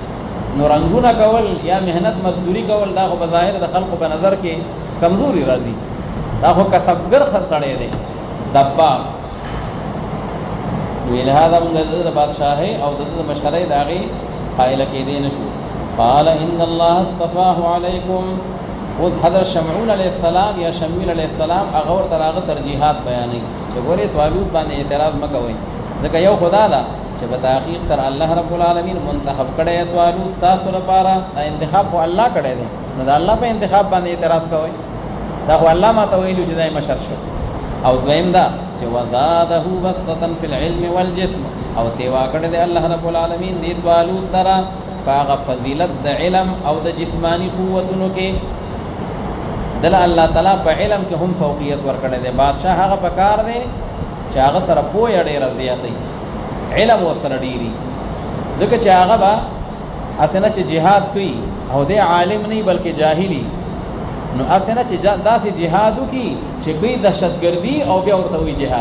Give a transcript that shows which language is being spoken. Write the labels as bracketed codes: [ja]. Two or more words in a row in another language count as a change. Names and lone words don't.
[ps] نو رنګونه کول یا مهنت مزدوري کول دا خو بظاهر د خلقو په نظر کې کمزوري راځي. دا خو کسبګر سړی دی، دباغ. لهذا موږ د بادشاهۍ او د مشرۍ د هغې قایله کېدی نه شو. [ar] قال ان الله اصطفاه علیکم. [ps] اوس حضرت شمعون [ar] علیه السلام [ps] یا شمویل [ar] علیه السلام [ps] هغه ورته هغه ترجیحات بیانوي چې ګورې طالوت باندې اعتراض مه کوئ، ځکه یو خدا ده چې په تحقیق سره [ar] الله رب العالمین [ps] منتخب کړی طالوت ستاسو لپاره. دا انتخاب خو الله کړی دی، نو د الله په انتخاب باندې اعتراض کوئ؟ دا خو الله ماته ویلو چې دی مشر شو. او دویم دا چې [ar] وزاده بسطة فی العلم والجسم، [ps] او سیوا کړی دی [ar] الله رب العالمین [ps] دې طالوت لره په هغه فضیلت د علم او د جسمانی قوتونو کې. دل الله تعالی په علم کې هم فوقیت ورکړی دی. بادشاه هغه په کار دی چې هغه سره پوهه ډېره زیاته علم ورسره ډېري، ځکه چې هغه به هسې نه چې جهاد کوي او دی عالم نه بلکې جاهلي، نو هسې نه چې داسې جهاد وکړي چې کوي دهشتګردي او بیا ورته وایي جهاد.